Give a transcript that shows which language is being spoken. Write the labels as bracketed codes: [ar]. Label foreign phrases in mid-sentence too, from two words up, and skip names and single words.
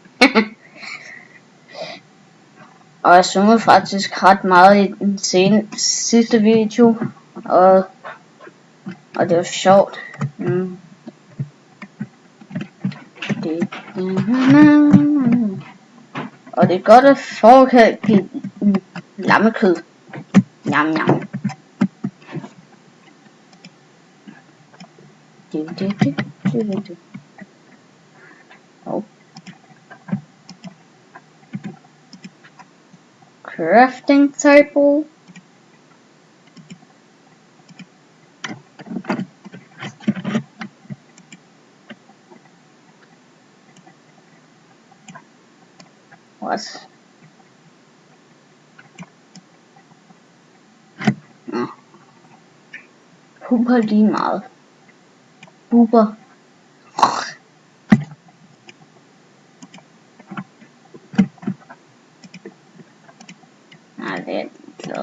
[da] Og jeg synger faktisk ret meget i den sidste video, og det var sjovt. Og det er godt at forkalke lammekød. Njam njam. [en] Oh. Crafting table. What? [da] Huber lige meget. Huber. Nej, det er jeg glad.